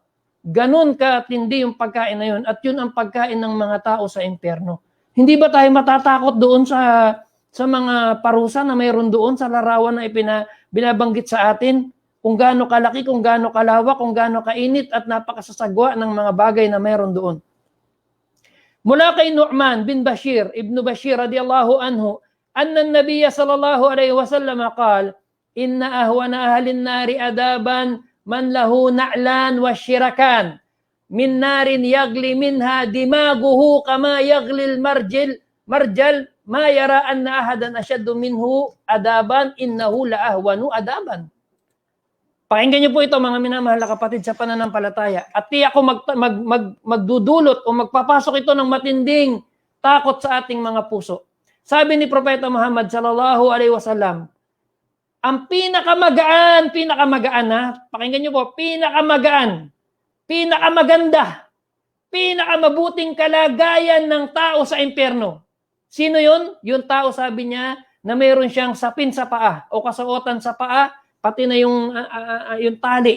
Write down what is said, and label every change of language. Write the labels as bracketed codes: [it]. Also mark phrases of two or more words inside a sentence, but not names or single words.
[tl] Ganun katindi yung pagkain na yun at yun ang pagkain ng mga tao sa impyerno. Hindi ba tayo matatakot doon sa mga parusa na mayroon doon sa larawan na binabanggit sa atin? Kung gaano kalaki, kung gaano kalawak, kung gaano kainit at napakasasagwa ng mga bagay na mayroon doon. Mula kay [ar] نعمان بن بشير ابن بشير رضي الله عنه أن النبي صلى الله عليه وسلم قال إن أهون أهل النار عذابا من له نعلان وشراكان من نار يغلي منهما دماغه كما يغلي المرجل ما يرى أن أحدا أشد منه عذابا إنه لأهون عذابا. [tl] Pakinggan niyo po ito mga minamahal na kapatid sa pananampalataya. At tiyak ko magdudulot o magpapasok ito ng matinding takot sa ating mga puso. Sabi ni Propeta Muhammad [ar] صلى الله عليه وسلم, [tl] ang pinakamagaan pakinggan niyo po, pinakamaganda, pinakamabuting kalagayan ng tao sa impyerno. Sino yun? Yung tao, sabi niya, na mayroon siyang sapin sa paa o kasuotan sa paa, pati na yung tali.